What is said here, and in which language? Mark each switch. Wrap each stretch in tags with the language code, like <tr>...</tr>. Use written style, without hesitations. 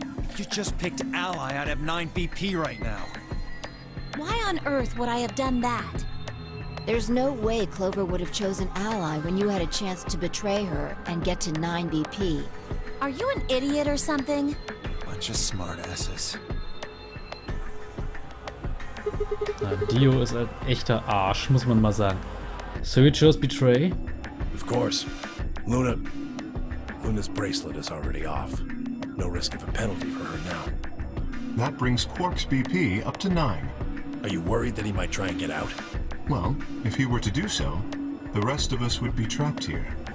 <en>If you just picked Ally, I'd have 9 BP right now. Why on earth would I have done that? There's no way Clover would have chosen Ally when you had a chance to betray her and get to 9 BP. Are you an idiot or something? Bunch of smartasses.</en> <de>Dio ist ein echter Arsch, muss man mal sagen.</de> <en>So you chose Betray? Of course. Luna's bracelet is already off. No risk of a penalty for her now. That brings Quark's BP up to 9. Are you worried that he might try and get out? Well, if he were to do so, the rest of us would be trapped here.</en>